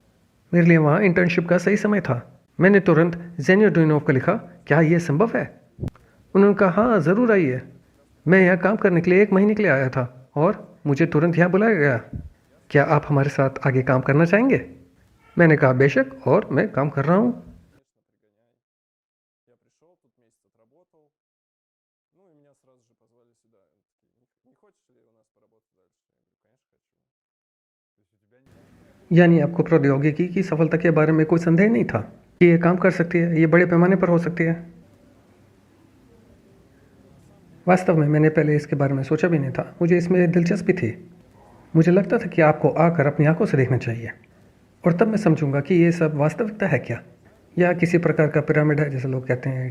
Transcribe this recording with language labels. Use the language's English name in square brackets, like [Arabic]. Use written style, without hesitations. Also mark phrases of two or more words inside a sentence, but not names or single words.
[Hindi] मेरे लिए वहाँ इंटर्नशिप का सही समय था। मैंने तुरंत ज़ेन्यो ड्यूइनोव को लिखा, क्या ये संभव है? उन्होंने कहा, हाँ ज़रूर आइए। मैं यहाँ काम करने के लिए 1 महीने के लिए आया था और मुझे तुरंत यहाँ बुलाया गया। क्या आप हमारे साथ आगे काम करना चाहेंगे? मैंने कहा बेशक, और मैं काम कर रहा हूँ। [Russian] Я пришел, тут месяц отработал, ну и меня сразу же позвали сюда. Они такие, не хочешь ли у нас поработать дальше? Я говорю, конечно хочу. [Hindi] यानी आपको प्रौद्योगिकी की सफलता के बारे में कोई संदेह नहीं था कि ये काम कर सकती है, ये बड़े पैमाने पर हो सकती है। वास्तव में मैंने पहले इसके बारे में सोचा भी नहीं था। मुझे इसमें दिलचस्पी थी। मुझे लगता था कि आपको आकर अपनी आंखों से देखना चाहिए और तब मैं समझूंगा कि ये सब वास्तविकता है क्या, या किसी प्रकार का पिरामिड है जैसे लोग कहते हैं।